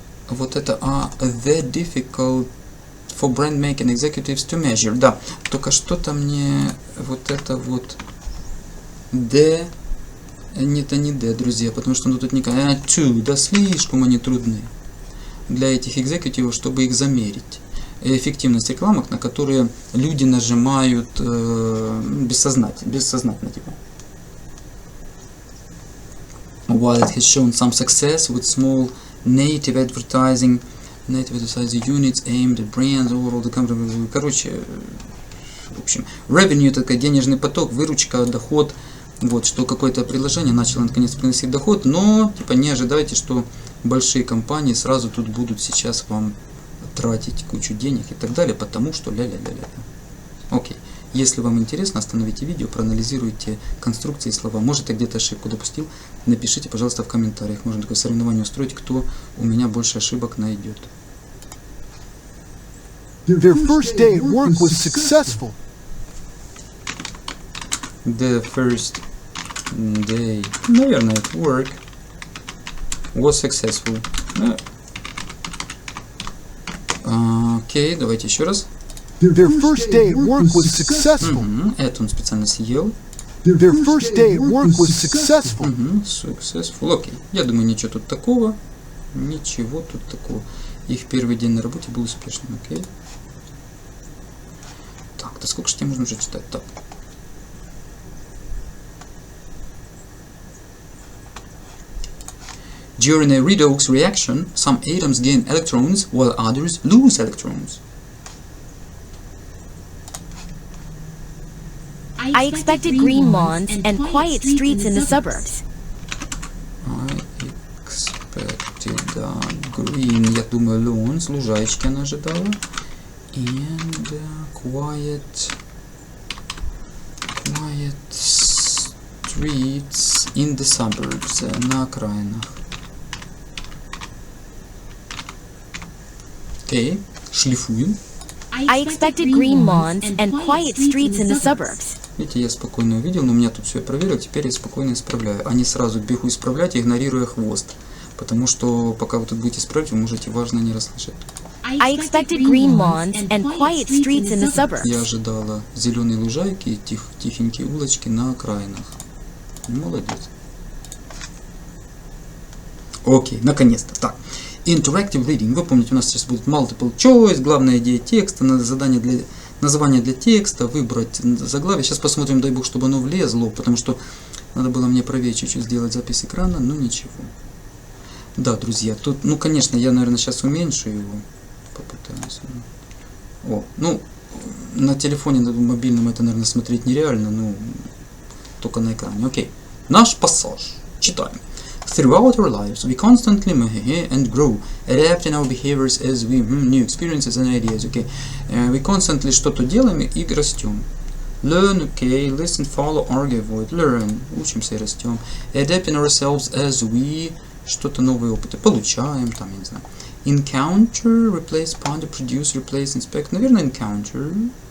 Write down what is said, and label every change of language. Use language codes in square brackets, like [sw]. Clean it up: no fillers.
[ru] вот это, [en] the difficult for brand making executives to measure, [ru] да, только что-то мне вот это вот, the, это не the, друзья, потому что тут не to, да, слишком они трудны для этих экзекутивов, чтобы их замерить. Эффективность рекламок, на которые люди нажимают бессознательно типа. [en] While it has shown some success with small native advertising units aimed at brands overall the company. [ru] Короче, в общем, revenue это такой денежный поток, выручка, доход. Вот, что какое-то приложение начало наконец приносить доход, но типа не ожидайте, что большие компании сразу тут будут сейчас вам тратить кучу денег и так далее, потому что ля-ля-ля-ля. Окей. Если вам интересно, остановите видео, проанализируйте конструкции и слова. Может, я где-то ошибку допустил, напишите, пожалуйста, в комментариях. Можно такое соревнование устроить, кто у меня больше ошибок найдет. [en] Their first day at work was successful. The first day, [ru] наверное, [en] at work was successful. [ru] Окей, давайте еще раз. [en] Their first day at work was successful. [ru] Это он специально съел. [en] Their first day at work was successful. Successful. Окей. [ru] Я думаю, ничего тут такого. Ничего тут такого. Их первый день на работе был успешным. Окей. Так, да сколько же тебе можно уже читать? Так. [en] During a redox reaction, some atoms gain electrons while others lose electrons. I expected green lawns and quiet streets in the suburbs. I expected green, [ru] я думаю, [en] lawns, [ru] лужайки она ожидала. [en] And quiet streets in the suburbs, [ru] на окраинах. Окей, шлифуем. [en] I expected green lawns and quiet streets in the suburbs. [ru] Видите, я спокойно увидел, но у меня тут все проверил, теперь я спокойно исправляю. А не сразу бегу исправлять, игнорируя хвост. Потому что пока вы тут будете исправлять, вы можете важно не расслышать. [en] I expected green lawns and quiet streets in the suburbs. [ru] Я ожидала зеленые лужайки и тихенькие улочки на окраинах. Молодец. Окей, наконец-то. Так. [en] Interactive reading. [ru] Вы помните, у нас сейчас будет multiple choice, главная идея текста, название для текста, выбрать заглавие. Сейчас посмотрим, дай бог, чтобы оно влезло, потому что надо было мне правее чуть-чуть сделать запись экрана, но ничего. Да, друзья, тут, ну, конечно, я, наверное, сейчас уменьшу его. Попытаюсь. на телефоне, на мобильном это, наверное, смотреть нереально, но только на экране. Окей. Наш пассаж. Читаем. [en] Throughout our lives, we constantly and grow, adapting our behaviors as we new experiences and ideas. Okay, we constantly [ru] что-то делаем и растем. [en] Learn, okay, listen, follow, argue, avoid. [ru] Learn, учимся и растем. [en] Adapting ourselves as we [ru] что-то новые опыты получаем, там, я не знаю. [en] Encounter, replace, ponder, produce, replace, inspect. [ru] Наверное, encounter.